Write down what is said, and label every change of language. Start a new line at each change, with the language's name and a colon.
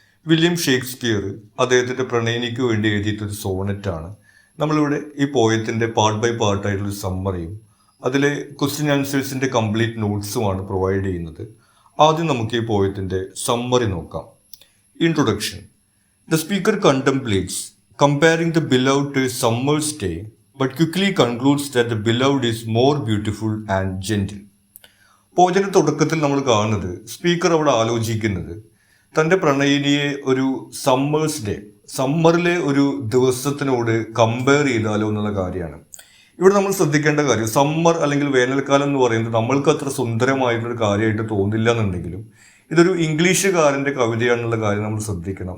Malayalam: William Shakespeare അദ്ദേഹത്തിൻ്റെ പ്രണയിനിക്ക് വേണ്ടി എഴുതിയിട്ടൊരു സോണറ്റാണ്. നമ്മളിവിടെ ഈ പോയത്തിൻ്റെ പാർട്ട് ബൈ പാർട്ടായിട്ടുള്ളൊരു സമ്മറിയും അതിലെ ക്വസ്റ്റ്യൻ ആൻസേഴ്സിൻ്റെ കംപ്ലീറ്റ് നോട്ട്സുമാണ് പ്രൊവൈഡ് ചെയ്യുന്നത്. ആദ്യം നമുക്ക് ഈ പോയത്തിൻ്റെ സമ്മറി നോക്കാം.
English: Introduction. The speaker contemplates comparing the beloved to a summer's day, but quickly concludes that the beloved is more beautiful and gentle.
Malayalam: പോയതിൻ്റെ തുടക്കത്തിൽ നമ്മൾ കാണുന്നത് സ്പീക്കർ അവിടെ ആലോചിക്കുന്നത് തൻ്റെ പ്രണയിനിയെ ഒരു സമ്മേഴ്സ് ഡേ, സമ്മറിലെ ഒരു ദിവസത്തിനോട് കമ്പയർ ചെയ്താലോ എന്നുള്ള കാര്യമാണ്. ഇവിടെ നമ്മൾ ശ്രദ്ധിക്കേണ്ട കാര്യം, സമ്മർ അല്ലെങ്കിൽ വേനൽക്കാലം എന്ന് പറയുന്നത് നമ്മൾക്ക് അത്ര സുന്ദരമായിട്ടൊരു കാര്യമായിട്ട് തോന്നില്ല എന്നുണ്ടെങ്കിലും ഇതൊരു ഇംഗ്ലീഷുകാരൻ്റെ കവിതയാണെന്നുള്ള കാര്യം നമ്മൾ ശ്രദ്ധിക്കണം.